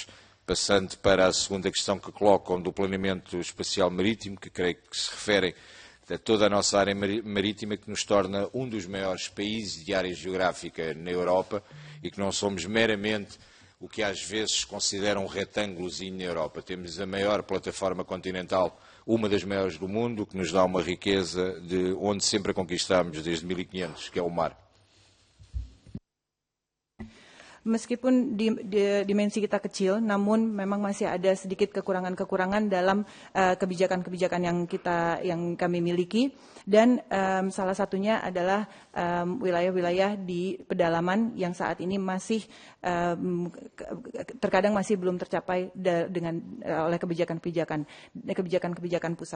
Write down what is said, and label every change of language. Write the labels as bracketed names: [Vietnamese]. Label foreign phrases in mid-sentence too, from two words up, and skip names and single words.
[Portuguese] Passando para a segunda questão que colocam do planeamento espacial marítimo, que creio que se referem a toda a nossa área marítima, que nos torna um dos maiores países de área geográfica na Europa e que não somos meramente o que às vezes consideram um retângulozinho na Europa. Temos a maior plataforma continental, uma das maiores do mundo, que nos dá uma riqueza de onde sempre a conquistamos desde 1500, que é o mar. [Indonesian] Meskipun dimensi kita kecil, namun memang masih ada sedikit kekurangan-kekurangan dalam kebijakan-kebijakan yang kami miliki, dan salah satunya adalah wilayah-wilayah di pedalaman yang saat ini masih terkadang masih belum tercapai oleh kebijakan-kebijakan pusat.